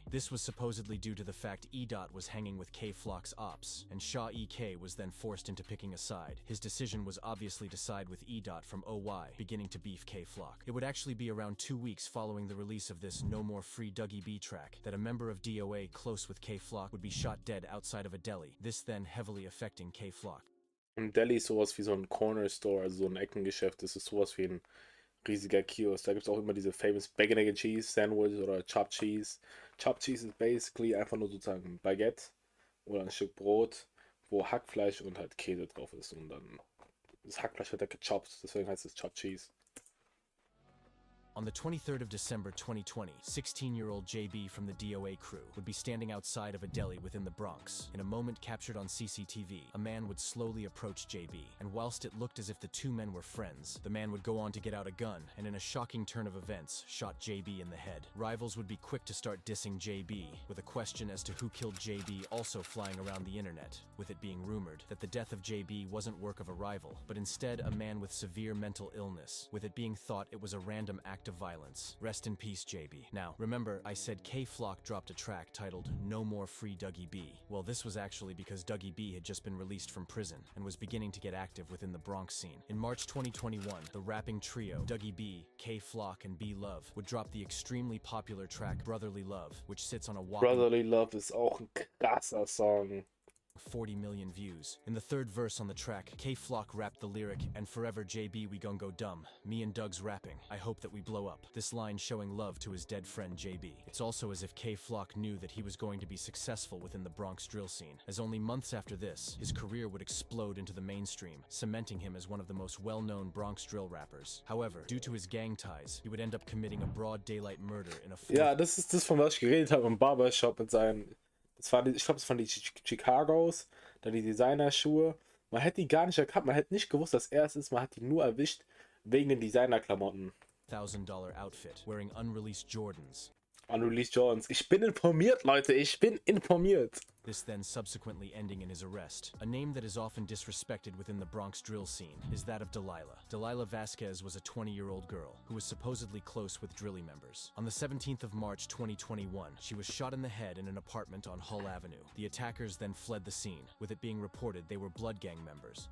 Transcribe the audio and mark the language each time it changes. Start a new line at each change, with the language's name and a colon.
English: This was supposedly due to the fact E. was hanging with K-Flock's ops, and Shaw EK was then forced into picking a side. His decision was obviously to side with E. from OY, beginning to beef K-Flock. It would actually be around 2 weeks following the release of this No More Free Dougie B track that a member of DOA close with K-Flock would be shot dead outside of a deli, this then heavily affecting K-Flock.
German: Ein Deli ist sowas wie so ein Corner Store, also so ein Eckengeschäft. Das ist sowas wie ein riesiger Kiosk. Da gibt es auch immer diese famous Bacon, Egg and Cheese Sandwich oder Chopped Cheese. Chopped Cheese ist basically einfach nur sozusagen ein Baguette oder ein Stück Brot, wo Hackfleisch und halt Käse drauf ist. Und dann das Hackfleisch wird da gechoppt, deswegen heißt es Chopped Cheese.
English: On the 23rd of December 2020, 16-year-old JB from the DOA crew would be standing outside of a deli within the Bronx. In a moment captured on CCTV, a man would slowly approach JB, and whilst it looked as if the two men were friends, the man would go on to get out a gun, and in a shocking turn of events, shot JB in the head. Rivals would be quick to start dissing JB, with a question as to who killed JB also flying around the internet, with it being rumored that the death of JB wasn't work of a rival, but instead a man with severe mental illness, with it being thought it was a random act act of violence. Rest in peace, JB. Now, remember I said K-Flock dropped a track titled No More Free Dougie B. Well, this was actually because Dougie B had just been released from prison and was beginning to get active within the Bronx scene. In March 2021, the rapping trio Dougie B, K-Flock, and B Love would drop the extremely popular track Brotherly Love, which sits on a whopping
German: Brotherly Love ist auch ein krasser Song.
English: 40 million views. In the third verse on the track, K-Flock rapped the lyric, "And forever JB we gon' go dumb. Me and Doug's rapping. I hope that we blow up." This line showing love to his dead friend JB. It's also as if K-Flock knew that he was going to be successful within the Bronx drill scene, as only months after this, his career would explode into the mainstream, cementing him as one of the most well-known Bronx drill rappers. However, due to his gang ties, he would end up committing a broad daylight murder in a
German: Ja, das ist das, von was ich geredet habe im Barbershop mit seinen. Ich glaube, das waren die Chicagos, dann die Designerschuhe. Man hätte die gar nicht erkannt, man hätte nicht gewusst, dass er es ist, man hat die nur erwischt wegen den Designerklamotten.
English: $1,000 outfit, wearing unreleased Jordans. Unreleased Jordans.
German: Ich bin informiert, Leute, ich bin informiert.
English: This then subsequently ending in his arrest. A name that is often disrespected within the Bronx drill scene is that of Delilah. Delilah Vasquez was a 20-year-old girl who was supposedly close with drilly members. On the 17th of March 2021, she was shot in the head in an apartment on Hull Avenue. The attackers then fled the scene, with it being reported they were Blood Gang members.